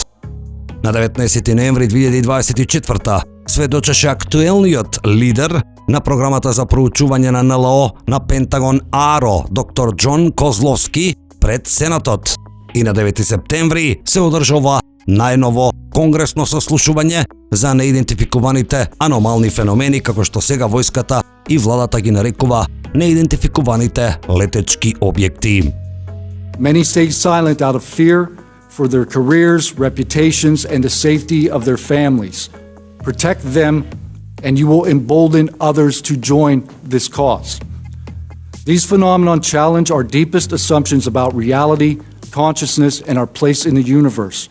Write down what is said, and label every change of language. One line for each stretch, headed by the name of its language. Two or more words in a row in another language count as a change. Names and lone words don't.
Macedonian: На 19 ноември 2024 сведочеше актуелниот лидер на програмата за проучување на НЛО на Пентагон АРО, доктор Џон Козловски, пред Сенатот. И на 9 септември се одржува најново конгресно сослушување за неидентификуваните аномални феномени, како што сега војската и владата ги нарекува неидентификуваните летечки објекти.
English: Many stay silent out of fear for their careers, reputations, and the safety of their families. Protect them, and you will embolden others to join this cause. These phenomena challenge our deepest assumptions about reality, consciousness, and our place in the universe.